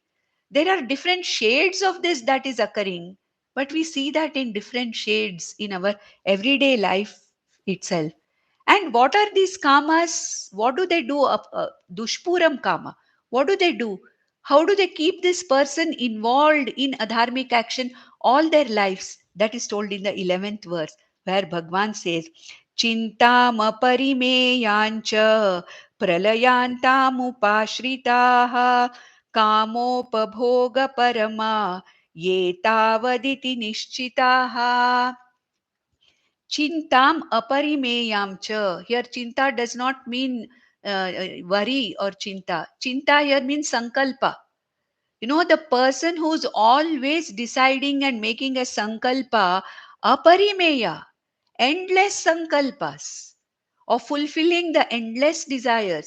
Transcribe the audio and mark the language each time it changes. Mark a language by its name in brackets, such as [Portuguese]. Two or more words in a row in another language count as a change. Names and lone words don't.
[English] There are different shades of this that is occurring, but we see that in different shades in our everyday life itself. And what are these kamas? What do they do? [Sanskrit] Dushpuram kama. [English] What do they do? How do they keep this person involved in adharmic action all their lives? That is told in the 11th verse, where Bhagwan says, [Sanskrit] Chintam aparimeyancha pralayantamupashritaha kamopabhoga parama ye tavaditi nishchitaha. Chintam aparimeyam cha. [English] Here, chinta does not mean worry or chinta. Chinta here means sankalpa. The person who's always deciding and making a sankalpa, aparimeya, endless sankalpas, of fulfilling the endless desires.